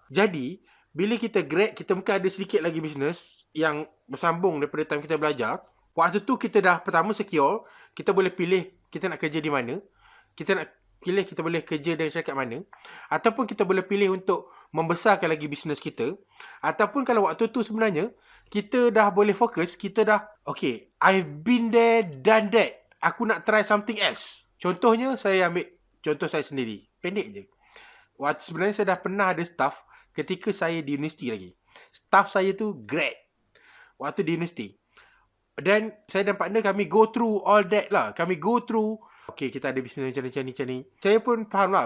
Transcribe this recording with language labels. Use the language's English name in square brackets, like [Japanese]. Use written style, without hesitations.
[Malay] Jadi, bila kita grad, kita mungkin ada sedikit lagi bisnes yang bersambung daripada time kita belajar. Waktu tu kita dah pertama secure. Kita boleh pilih kita nak kerja di mana. Kita nak pilih kita boleh kerja dengan syarikat mana. Ataupun kita boleh pilih untuk membesarkan lagi bisnes kita. Ataupun kalau waktu tu sebenarnya, kita dah boleh fokus. Kita dah, [English] okay, I've been there, done that. [Malay] Aku nak [English] try something else. [Malay] Contohnya, saya ambil contoh saya sendiri. Pendek je. Waktu sebenarnya saya dah pernah ada staff ketika saya di universiti lagi. Staff saya tu grad. Waktu di universiti. Dan saya dan partner kami [English] go through all that [Malay] lah. Kami [English] go through, [Malay] okay, kita ada bisnes macam ni. Saya pun faham lah.